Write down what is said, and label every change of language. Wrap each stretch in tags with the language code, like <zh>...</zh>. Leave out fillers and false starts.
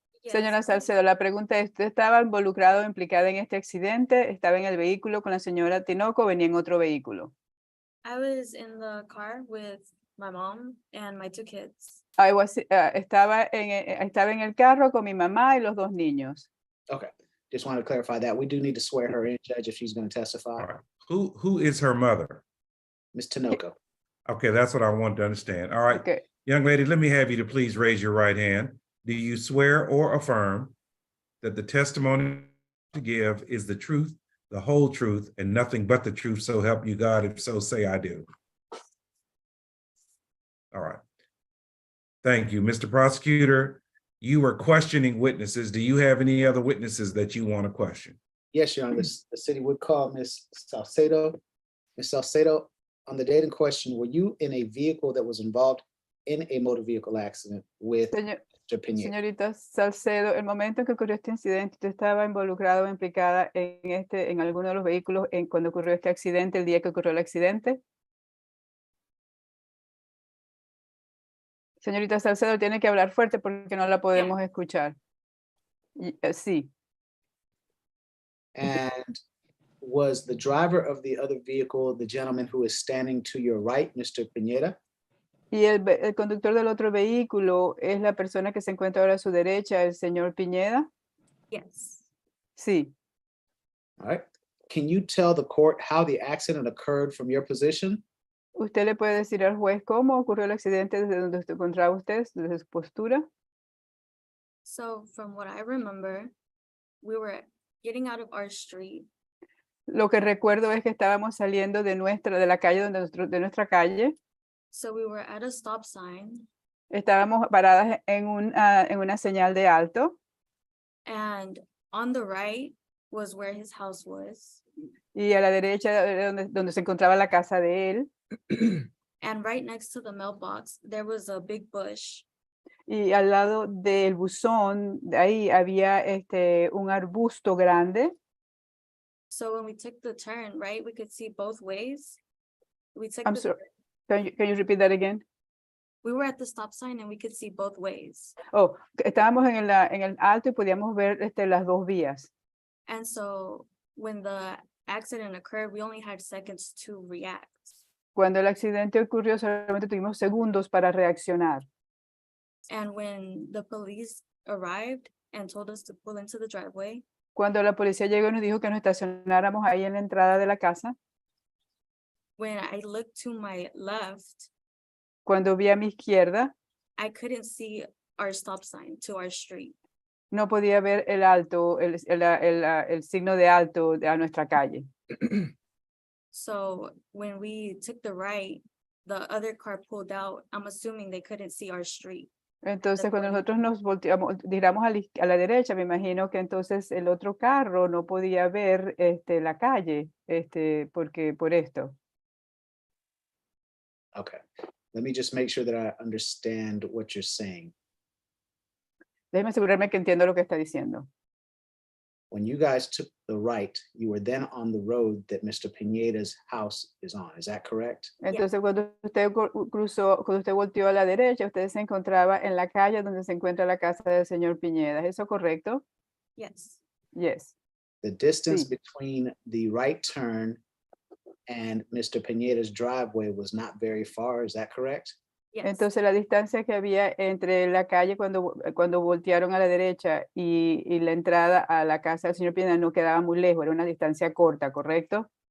<es>Señora Salcedo, la pregunta es, ¿usted estaba involucrado o implicada en este accidente? ¿Estaba en el vehículo con la señora Tinoco o venía en otro vehículo?</es> <en>I was in the car with my mom and my two kids.</en> <es>Estaba en el carro con mi mamá y los dos niños.</es> <en>Okay, just wanted to clarify that. We do need to swear her in, Judge, if she's going to testify. All right. Who is her mother? Ms. Tinoco. Okay, that's what I wanted to understand. All right. Okay. Young lady, let me have you to please raise your right hand. Do you swear or affirm that the testimony to give is the truth, the whole truth, and nothing but the truth, so help you God? If so, say I do. All right. Thank you. Mr. Prosecutor, you were questioning witnesses. Do you have any other witnesses that you want to question? Yes, Your Honor, the city would call Ms. Salcedo. Ms. Salcedo, on the date in question, were you in a vehicle that was involved in a motor vehicle accident with Mr. Pineda?</en> <es>Señorita Salcedo, el momento en que ocurrió este incidente, ¿usted estaba involucrado o implicada en alguno de los vehículos cuando ocurrió este accidente, el día que ocurrió el accidente? Señorita Salcedo, tiene que hablar fuerte porque no la podemos escuchar. Sí.</es> <en>And was the driver of the other vehicle the gentleman who is standing to your right, Mr. Pineda?</en> <es>Y el conductor del otro vehículo es la persona que se encuentra ahora a su derecha, el señor Piñeda.</es> <en>Yes.</en> <es>Sí.</es> <en>All right. Can you tell the court how the accident occurred from your position?</en> <es>¿Usted le puede decir al juez cómo ocurrió el accidente desde donde se encontraba usted, desde su postura?</es> <en>So from what I remember, we were getting out of our street.</en> <es>Lo que recuerdo es que estábamos saliendo de la calle de nuestra calle.</es> <en>So we were at a stop sign</en> <es>Estábamos paradas en una señal de alto.</es> <en>and on the right was where his house was.</en> <es>Y a la derecha era donde se encontraba la casa de él.</es> <en>And right next to the mailbox, there was a big bush.</en> <es>Y al lado del buzón, de ahí había un arbusto grande.</es> <en>So when we took the turn, right, we could see both ways. We took I'm the, sorry, can you repeat that again? we were at the stop sign and we could see both ways.</en> <es>Oh, estábamos en el alto y podíamos ver las dos vías.</es> <en>And so when the accident occurred, we only had seconds to react.</en> <es>Cuando el accidente ocurrió, solamente tuvimos segundos para reaccionar.</es> <en>And when the police arrived and told us to pull into the driveway,</en> <es>Cuando la policía llegó y nos dijo que nos estacionáramos ahí en la entrada de la casa,</es> <en>when I looked to my left,</en> <es>cuando vi a mi izquierda,</es> <en>I couldn't see our stop sign to our street.</en> <es>no podía ver el alto, el signo de alto a nuestra calle.</es> <en>So when we took the right, the other car pulled out. I'm assuming they couldn't see our street.</en> <es>Entonces, cuando nosotros nos volteamos, giramos a la derecha, me imagino que entonces el otro carro no podía ver la calle, porque por esto.</es> <en>Okay, let me just make sure that I understand what you're saying.</en> <es>Déjeme asegurarme que entiendo lo que está diciendo.</es> <en>When you guys took the right, you were then on the road that Mr. Pineda's house is on. Is that correct?</en> <es>Entonces, cuando usted cuando usted volteó a la derecha, usted se encontraba en la calle donde se encuentra la casa del señor Piñeda. ¿Es eso correcto?</es> <en>Yes. Yes. The distance</en> <es>Sí.</es> <en>between the right turn and Mr. Pineda's driveway was not very far. Is that correct? Yes.</en> <es>Entonces, la distancia que había entre la calle cuando voltearon a la derecha y la entrada a la casa del señor Piñeda no quedaba muy lejos, era una distancia corta, ¿correcto?</es>